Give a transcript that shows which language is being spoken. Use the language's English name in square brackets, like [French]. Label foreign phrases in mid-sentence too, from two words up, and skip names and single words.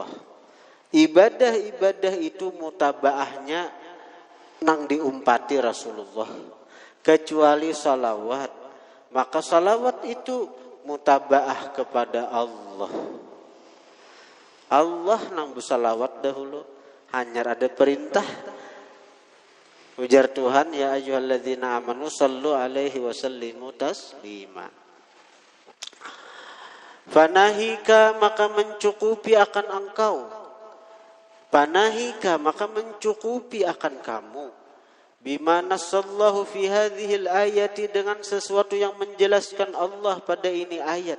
[Banjar] Ibadah-ibadah itu mutabaahnya nang diumpati Rasulullah. [Indonesian] Kecuali salawat, maka salawat itu mutabaah kepada Allah. [Banjar] Allah nang bersalawat dahulu, hanya ada perintah. Ujar Tuhan, [Arabic] يا أيها الذين آمنوا صلوا عليه وسلموا تسليما. [Indonesian] Fanahika, maka mencukupi akan engkau. Panahika, maka mencukupi akan kamu. [Arabic] بما نص الله في هذه الآية, [Indonesian] dengan sesuatu yang menjelaskan Allah pada ini ayat.